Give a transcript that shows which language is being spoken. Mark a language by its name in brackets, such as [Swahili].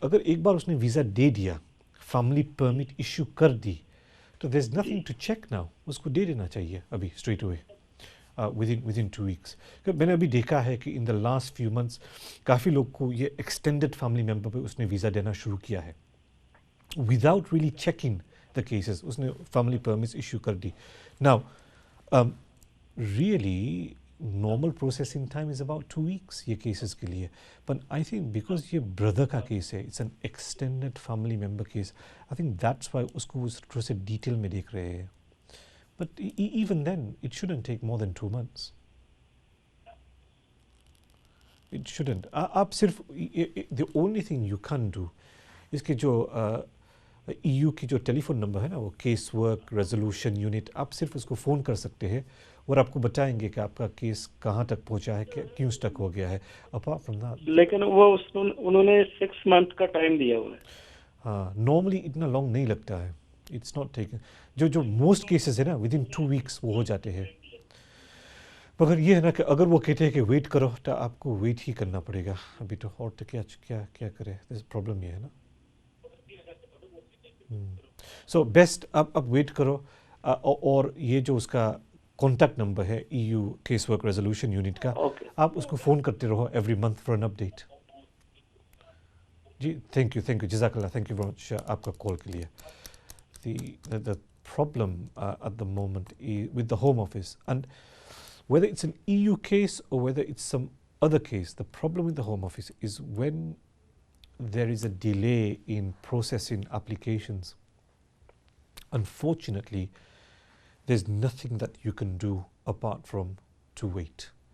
[Hindi] अगर एक बार उसने वीज़ा दे दिया, फैमिली परमिट इशू कर दी, तो [English] there is nothing to check now, [Hindi] उसको दे देना चाहिए अभी [English] Straight away within 2 weeks. [Hindi] मैंने अभी देखा है कि [English] in the last few months [Hindi] काफ़ी लोग को ये एक्सटेंडेड फैमिली मेंबर पे उसने वीज़ा देना शुरू किया है [English] without really checking the cases. [Hindi] उसने family permits issue कर दी. [English] Now, really normal processing time is about 2 weeks [Hindi] ये cases के लिए. [English] But I think because [Hindi] ये brother का case है, [English] it's an extended family member case, I think that's why [Hindi] उसको उस थोड़ा से detail में देख रहे हैं. [English] But even then, it shouldn't take more than 2 months. It shouldn't. [Hindi] आप सिर्फ [English] the only thing you can do, [Hindi] इसके जो EU की जो टेलीफोन नंबर है ना, वो केस वर्क रेजोल्यूशन यूनिट, आप सिर्फ उसको फ़ोन कर सकते हैं और आपको बताएंगे कि आपका केस कहाँ तक पहुँचा है, क्यों स्टक हो गया है। [English] apart from that, [Hindi] लेकिन वो उन्होंने 6 मंथ का टाइम दिया हुआ है। हाँ, नॉर्मली इतना लॉन्ग नहीं लगता है, [English] It's not taken. [Hindi] जो मोस्ट केसेस है ना, [English] within 2 weeks [Hindi] वो हो जाते हैं। मगर ये है ना कि अगर वो कहते हैं कि वेट करो, तो आपको वेट ही करना पड़ेगा अभी तो। और तो क्या करें, प्रॉब्लम ये है ना। सो बेस्ट आप वेट करो, और ये जो उसका कॉन्टैक्ट नंबर है EU case work resolution unit का, आप उसको फ़ोन करते रहो [English] Every month for an update. जी, thank you जज़ाकल्लाह, thank you very much [Hindi] आपका कॉल के लिए। [English] The problem at the moment with the Home Office, and whether it's an EU case or whether it's some other case, the problem with the Home Office is when there is a delay in processing applications. Unfortunately, there's nothing that you can do apart from to wait.